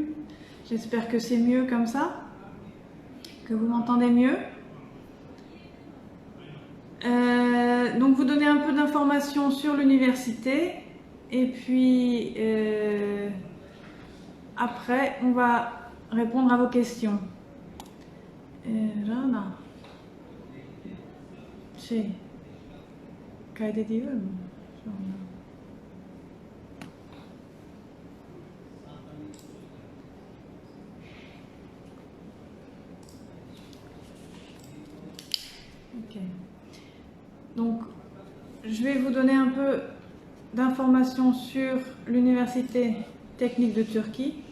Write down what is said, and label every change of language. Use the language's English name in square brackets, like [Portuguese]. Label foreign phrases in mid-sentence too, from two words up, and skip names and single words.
[French] J'espère que c'est mieux comme ça, que vous m'entendez mieux. Donc, vous donner un peu d'informations sur l'université. Et puis... après, on va répondre à vos questions. Rana. Sì. [Turkish] Kaydediyor mu? Şu anda. Ok. [French] Donc, je vais vous donner un peu d'informations sur l'Université technique de Turquie.